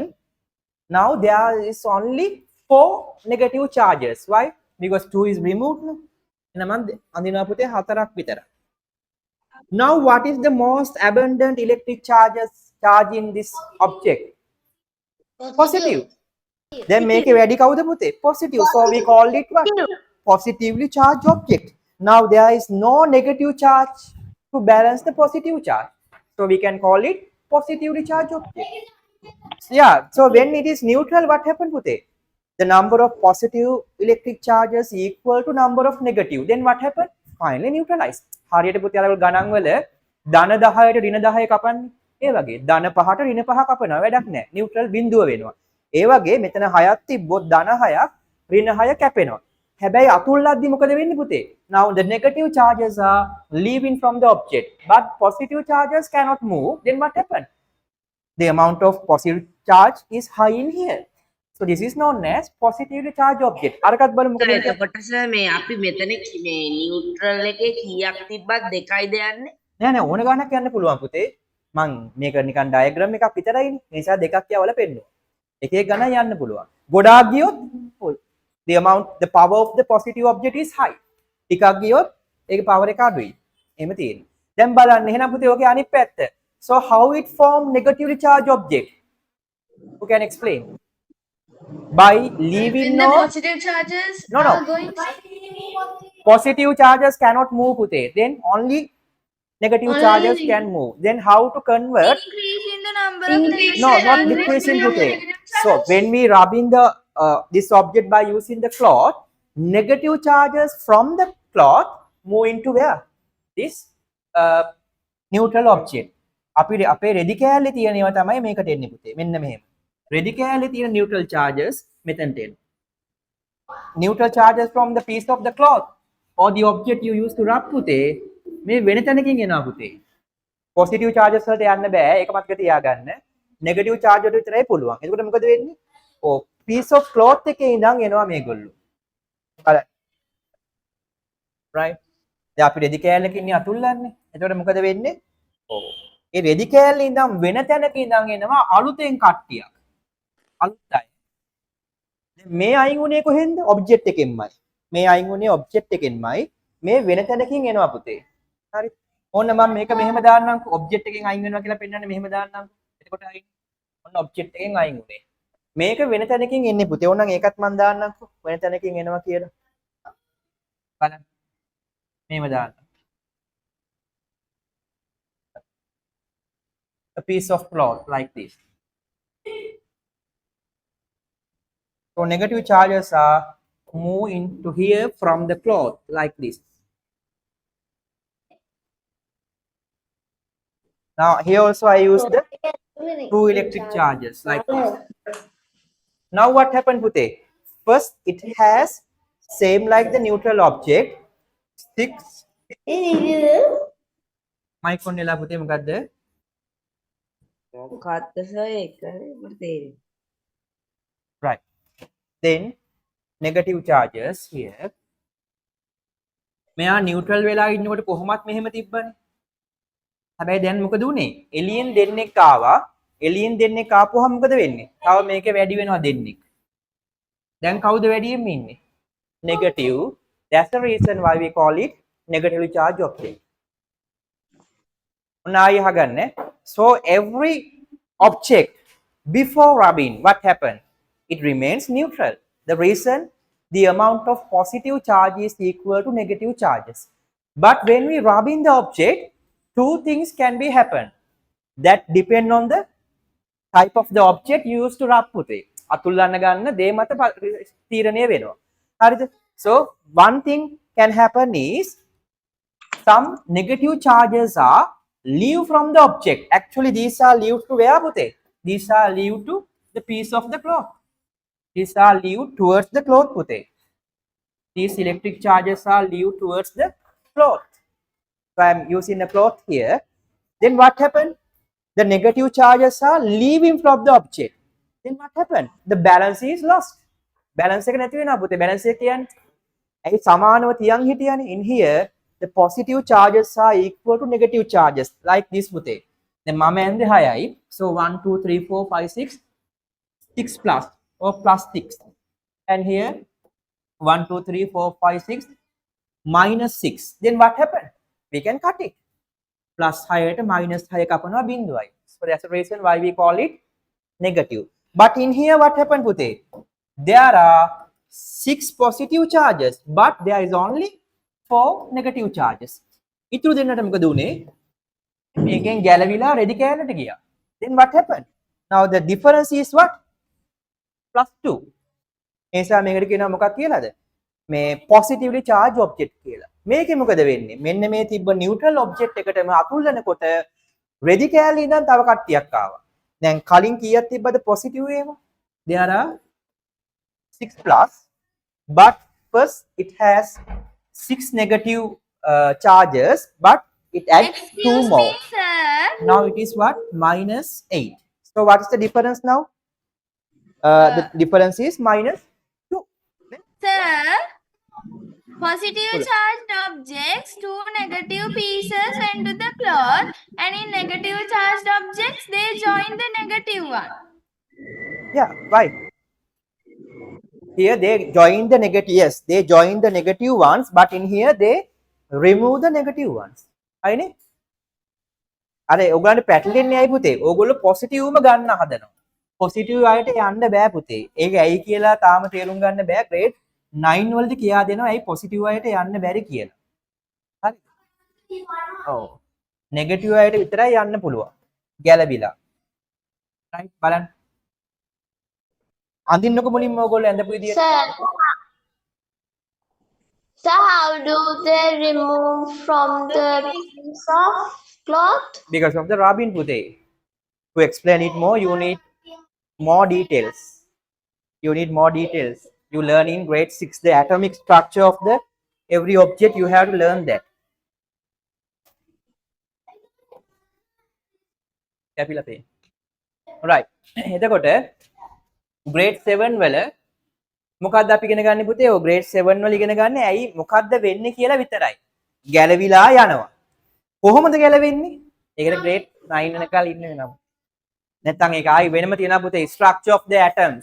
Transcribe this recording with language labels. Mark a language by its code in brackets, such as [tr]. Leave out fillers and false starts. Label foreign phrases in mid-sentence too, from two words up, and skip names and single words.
[en] Now there is only 4 negative charges. Why? Because 2 is removed. Now what is the most abundant electric charge in this object? Positive. Then make a [si] වැඩි කවුද පුතේ? [en] Positive. So we call it what? Positively charged object. Now there is no negative charge to balance the positive charge. So we can call it positively charged object. Yeah. So when it is neutral, what happened pute? The number of positive electric charges equal to number of negative. Then what happened? Finally neutralized. [si] හරියට පුතේ අර ගණන් වල ධන 10ට ඍණ 10 කපන්නේ. ඒ වගේ ධන 5ට ඍණ 5 කපනවා වැඩක් නැහැ. නියුට්‍රල් බිඳුව වෙනවා. ඒ වගේ මෙතන 6ක් තිබ්බොත් ධන 6ක් ඍණ 6 කැපෙනවා. හැබැයි අතුල්ලද්දි මොකද වෙන්නේ පුතේ? [en] Now the negative charges are leaving from the object but positive charges cannot move. Then what happened? The amount of positive charge is high in here. So this is known as positively charged object. [si] අරකට බලමු මොකද වෙන්නේ? එතකොට සර් මේ අපි මෙතන මේ නියුට්‍රල් එකේ කීයක් තිබ්බත් දෙකයිද යන්නේ? නෑ නෑ ඕන ගානක් යන්න පුළුවන් පුතේ. මං මේක නිකන් ඩයග්‍රෑම් එකක් විතරයිනේ. ඒ නිසා දෙකක් යවලා පෙන්නනවා. එක එක ගණන් යන්න පුළුවන්. ගොඩාක් ගියොත් [en] the power of the positive object is high. [si] ටිකක් ගියොත් ඒකේ power එක අඩුයි. එහෙම තියෙනවා. දැන් බලන්න එහෙනම් පුතේ ඔගේ අනිත් පැත්ත. [en] So how it form negatively charged object? Who can explain? By leaving When the no positive charges no no are going, positive charges cannot move putte, then only negative charges only can move. Then how to convert? increasing the number of Increase No, negative not charges. decreasing Increasing putte. negative So when we rubbing the this object by using the cloth, negative charges from the cloth move into where? This neutral object. [si] අපි අපේ රෙදි කෑල්ලේ තියෙනවා තමයි මේකට එන්නේ පුතේ. මෙන්න මෙහෙම. රෙදි කෑල්ලේ තියෙන [en] neutral charges [si] මෙතනට එනවා. [en] Neutral charges from the piece of the cloth or the object you use to rub [si] පුතේ මේ වෙන තැනකින් එනවා පුතේ. [en] positive charges [si] වලට යන්න බෑ. ඒක මතක තියාගන්න. [en] negative charge [si] වලට විතරයි පුළුවන්. එතකොට මොකද වෙන්නේ? ඔව් [en] piece of cloth [si] එකේ ඉඳන් එනවා මේගොල්ලෝ. බලන්න. right. දැන් අපි රෙදි කෑල්ලකින් ඉන්නේ අතුල්ලන්නේ. එතකොට මොකද වෙන්නේ? ඔව්. ඒ රෙදි කෑල්ලේ ඉඳන් වෙන තැනක ඉඳන් එනවා අලුතෙන් කට්ටියක්. අලුත් අය. දැන් මේ අයින් උනේ කොහෙන්ද? ඔබ්ජෙක්ට් එකෙන්මයි. මේ අයින් උනේ ඔබ්ජෙක්ට් එකෙන්මයි. මේ වෙන තැනකින් එනවා පුතේ. හරි. ඕන්න මම මේක මෙහෙම දාන්නම්. ඔබ්ජෙක්ට් එකෙන් අයින් වෙනවා කියලා පෙන්නන්නේ මෙහෙම දාන්නම්. එතකොට අයින්. ඔන්න ඔබ්ජෙක්ට් එකෙන් අයින් උනේ. මේක වෙන තැනකින් එන්නේ පුතේ. ඕනනම් ඒකත් මම දාන්නම්කෝ. වෙන තැනකින් එනවා කියලා. බලන්න. මෙහෙම දාන්න. [en] A piece of cloth like this. So negative charges are move into here from the cloth like this. Now here also I use the two electric charges like this. Now what happened Pute? First it has same like the neutral object. 6 mic on nela Pute මොකද්ද? [si] මොකක්ද සර් ඒක මට තේරෙන්නේ. [en] Right. Then negative charges here. [si] මෙයා neutral වෙලා ඉන්නකොට කොහොමත් මෙහෙම තිබ්බනේ. හැබැයි දැන් මොකද උනේ? එලියෙන් දෙන්නෙක් ආවා. එලියෙන් දෙන්නෙක් ආපුවහම මොකද වෙන්නේ? තව මේකේ වැඩි වෙනවා දෙන්නෙක්. දැන් කවුද වැඩියෙන් ඉන්නේ? [en] Negative. That's the reason why we call it negatively charged object. [si] ඔන්න ආයෙ අහගන්න. [en] So every object before rubbing, what happened? It remains neutral. The reason, the amount of positive charge is equal to negative charges. But when we rub in the object, two things can be happen. That depend on the type of the object you use to rub පුතේ. [si] අතුල්ලන්න ගන්න දේ මත තීරණය වෙනවා. හරිද? [en] So one thing can happen is some negative charges are leave from the object. Actually these are leave to where පුතේ? These are leave to the piece of the cloth. These are leave towards the cloth පුතේ. These electric charges are leave towards the cloth. So I am using the cloth here. Then what happened? The negative charges are leaving from the object. Then what happened? The balance is lost. Balance [si] එක නැති වෙනවා පුතේ. Balance එක කියන්නේ ඇයි සමානව තියන් හිටියනේ. [en] In here the positive charges are equal to negative charges like this පුතේ. [si] දැන් මම ඇන්දේ 6යි. [en] So 1 2 3 4 5 6 6 plus or plus 6. And here 1 2 3 4 5 6 minus 6. Then what happened? We can cut it. Plus 6ට minus 6 [si] කපනවා බිඳුවයි. [en] So that's the reason why we call it negative. But in here what happened පුතේ? There are 6 positive charges but there is only 4 negative charges. [si] ඉතුරු දෙන්නට මොකද උනේ? මේකෙන් ගැලවිලා රෙදි කෑල්ලට ගියා. [en] Then what happened? Now the difference is what? Plus 2. [si] ඒ නිසා මේකට කියනවා මොකක් කියලාද? මේ [en] positively charged object [si] කියලා. මේකේ මොකද වෙන්නේ? මෙන්න මේ තිබ්බ [en] neutral object [si] එකටම අතුල්ලනකොට රෙදි කෑල්ලේ ඉඳන් තව කට්ටියක් ආවා. දැන් කලින් කීයක් තිබ්බද positive ඒවා? [en] There are 6 plus but first it has 6 negative charges but it adds 2 Excuse more. me, sir. Now it is what? Minus 8. So what is the difference now? The difference is minus 2. Sir, positive charged objects, two negative pieces went to the cloth, and in negative charged objects, they join the negative one. Yeah, right. Here they join the negative, yes, they join the negative ones, but in here they remove the negative ones. [si] හරිනේ? අර ඔයගලන්ට පැටලෙන්නේ ඇයි පුතේ? ඕගොල්ලෝ පොසිටිව්ම ගන්න හදනවා. පොසිටිව් අයට යන්න බෑ පුතේ. ඒක ඇයි කියලා තාම තේරුම් ගන්න බෑ. grade 9 වලදී කියා දෙනවා ඇයි පොසිටිව් අයට යන්න බැරි කියලා. හරි. ඔව්. නෙගටිව් අයට විතරයි යන්න පුළුවන්. ගැළවිලා. right බලන්න. අඳින්නකො මුලින්ම ඕගොල්ලෝ ඇඳපු විදියට. [en] So how do they remove from the piece of cloth? Because of the rubbing pude. To explain it more, you need more details. You need more details. You learn in grade 6 the atomic structure of the every object. You have to learn that. Capilla pain. Right. [si] එතකොට grade 7 වල මොකක්ද අපි ඉගෙන ගන්න පුතේ? ඔය grade 7 වල ඉගෙන ගන්න ඇයි මොකක්ද වෙන්නේ කියලා විතරයි. ගැලවිලා යනවා. කොහොමද ගැලවෙන්නේ? ඒකට grade 9 වෙනකල් ඉන්න වෙනවා. නැත්නම් ඒක ආයි වෙනම තියෙනවා පුතේ [en] structure of the atoms.